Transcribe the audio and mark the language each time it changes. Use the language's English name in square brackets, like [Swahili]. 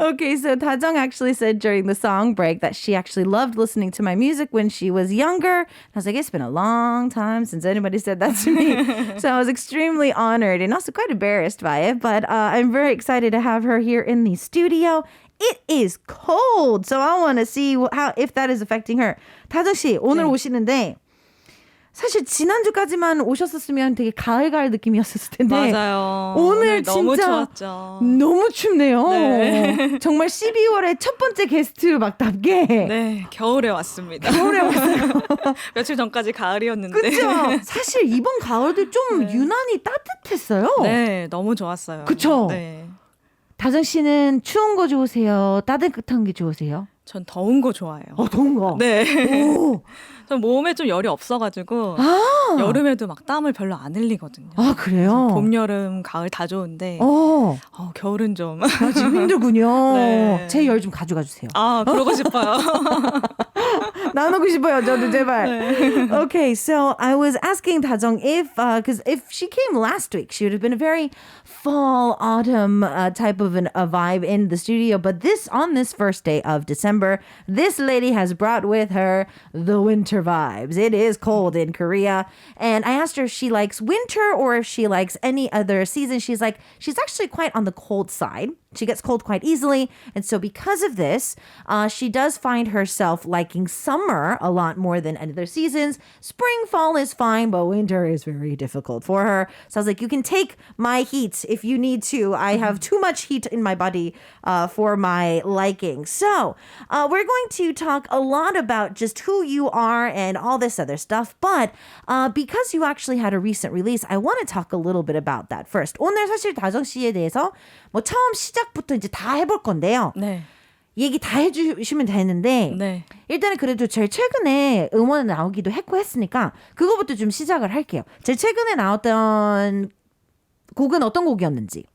[English] Okay, so Tajong actually said during the song break that she actually loved listening to my music when she was younger. I was like, it's been a long time since anybody said that to me. So I was extremely honored and also quite embarrassed by it. But I'm very excited to have her here in the studio. It is cold, so I want to see if that is affecting her. [Korean] 다정 씨, 오늘 네. 오시는데 사실 지난주까지만 오셨었으면 되게 가을 느낌이었을 텐데 맞아요. 오늘 너무 진짜 좋았죠. 너무 춥네요. 네. 정말 12월의 첫 번째 게스트막답게 네, 겨울에 왔습니다. 겨울에 왔어요. 며칠 전까지 가을이었는데. 그렇죠. 사실 이번 가을도 좀 네. 유난히 따뜻했어요. 네, 너무 좋았어요. 그쵸? 네. 다정 씨는 추운 거 좋으세요? 따뜻한 게 좋으세요? 전 더운 거 좋아해요. 더운 거. 네. 오. 전 몸에 좀 열이 없어가지고 여름에도 막 땀을 별로 안 흘리거든요. 아, 그래요? 봄, 여름, 가을 다 좋은데 겨울은 좀. 지금 힘들군요. 네. 제 열 좀 가져가 주세요. 아, 그러고 싶어요. 나누고 싶어요, 저도 제발. 네. [English] Okay, so I was asking Tajong because if she came last week, she would have been a very fall, autumn type of a vibe in the studio. But on this first day of December, this lady has brought with her the winter vibes. It is cold in Korea. And I asked her if she likes winter or if she likes any other season. She's like, she's actually quite on the cold side. She gets cold quite easily. And so because of this, she does find herself liking summer a lot more than other seasons. Spring, fall is fine, but winter is very difficult for her. So I was like, you can take my heat if you need to. I have too much heat in my body for my liking. So we're going to talk a lot about just who you are and all this other stuff. But because you actually had a recent release, I want to talk a little bit about that first. [Korean] 오늘 사실 다정 씨에 대해서 처음 시작부터 이제 다 해볼 건데요. 네. 얘기 다 해주시면 되는데 네. 일단은 그래도 제일 최근에 음원 나오기도 했고 했으니까 그거부터 좀 시작을 할게요. 제일 최근에 나왔던 곡은 어떤 곡이었는지.